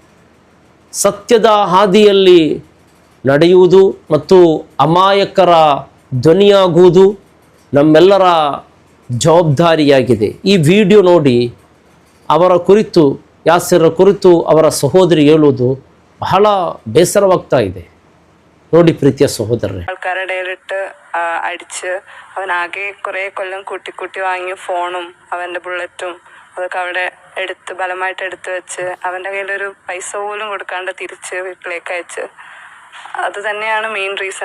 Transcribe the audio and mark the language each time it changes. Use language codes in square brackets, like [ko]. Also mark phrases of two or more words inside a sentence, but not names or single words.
[kn] ಸತ್ಯದ ಹಾದಿಯಲ್ಲಿ ನಡೆಯುವುದು ಮತ್ತು ಅಮಾಯಕರ ಧ್ವನಿಯಾಗುವುದು ನಮ್ಮೆಲ್ಲರ ಜವಾಬ್ದಾರಿಯಾಗಿದೆ. ಈ ವಿಡಿಯೋ ನೋಡಿ ಅವರ ಕುರಿತು, ಯಾಸಿರ ಕುರಿತು ಅವರ ಸಹೋದರಿ ಹೇಳುವುದು ಬಹಳ ಬೇಸರವಾಗ್ತಾ ಇದೆ. [ml] ನೋಡಿ പ്രീതിയ സഹോദരരെ, ആൾക്കാരുടെ അടിച്ച് അവനാകെ കുറേ കൊല്ലം കൂട്ടി വാങ്ങിയ ഫോണും അവൻ്റെ ബുള്ളറ്റും അതൊക്കെ അവിടെ ബലമായിട്ട് എടുത്ത് വെച്ച് അവൻ്റെ കയ്യിലൊരു പൈസ പോലും കൊടുക്കാണ്ട് തിരിച്ച് വീട്ടിലേക്ക് അയച്ച്, അത് തന്നെയാണ് മെയിൻ റീസൺ.